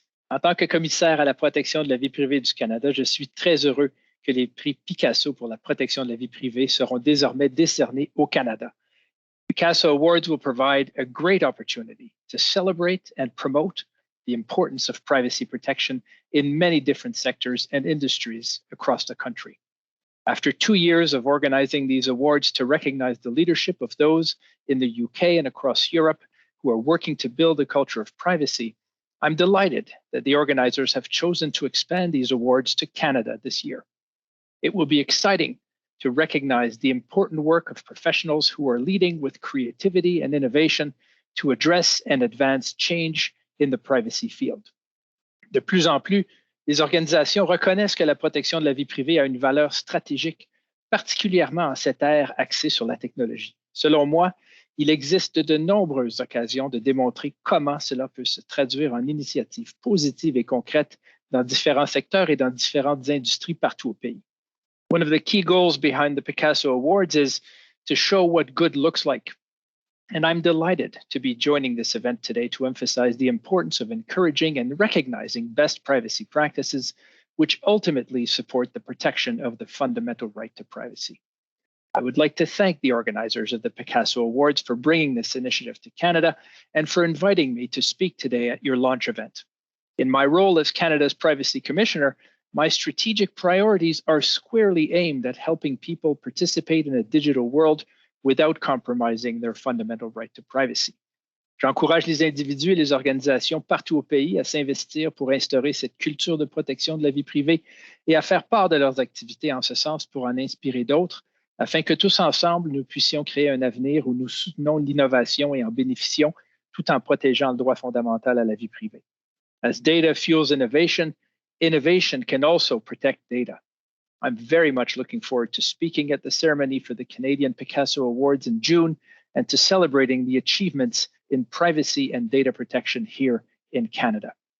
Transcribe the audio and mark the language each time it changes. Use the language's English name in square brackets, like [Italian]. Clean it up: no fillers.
[French] En tant que commissaire à la protection de la vie privée du Canada, je suis très heureux que les prix PICCASO pour la protection de la vie privée seront désormais décernés au Canada. [English] PICCASO Awards will provide a great opportunity to celebrate and promote the importance of privacy protection in many different sectors and industries across the country. After 2 years of organizing these awards to recognize the leadership of those in the UK and across Europe who are working to build a culture of privacy, I'm delighted that the organizers have chosen to expand these awards to Canada this year. It will be exciting to recognize the important work of professionals who are leading with creativity and innovation to address and advance change in the privacy field. [French] De plus en plus, les organisations reconnaissent que la protection de la vie privée a une valeur stratégique, particulièrement en cette ère axée sur la technologie. Selon moi, il existe de nombreuses occasions de démontrer comment cela peut se traduire en initiatives positives et concrètes dans différents secteurs et dans différentes industries partout au pays. [English] One of the key goals behind the PICCASO Awards is to show what good looks like. And I'm delighted to be joining this event today to emphasize the importance of encouraging and recognizing best privacy practices, which ultimately support the protection of the fundamental right to privacy. I would like to thank the organizers of the PICCASO Awards for bringing this initiative to Canada and for inviting me to speak today at your launch event. In my role as Canada's Privacy Commissioner, my strategic priorities are squarely aimed at helping people participate in a digital world without compromising their fundamental right to privacy. [French] J'encourage les individus et les organisations partout au pays à s'investir pour instaurer cette culture de protection de la vie privée et à faire part de leurs activités en ce sens pour en inspirer d'autres, afin que tous ensemble, nous puissions créer un avenir où nous soutenons l'innovation et en bénéficions tout en protégeant le droit fondamental à la vie privée. [English] As data fuels innovation, innovation can also protect data. I'm very much looking forward to speaking at the ceremony for the Canadian PICCASO Awards in June and to celebrating the achievements in privacy and data protection here in Canada.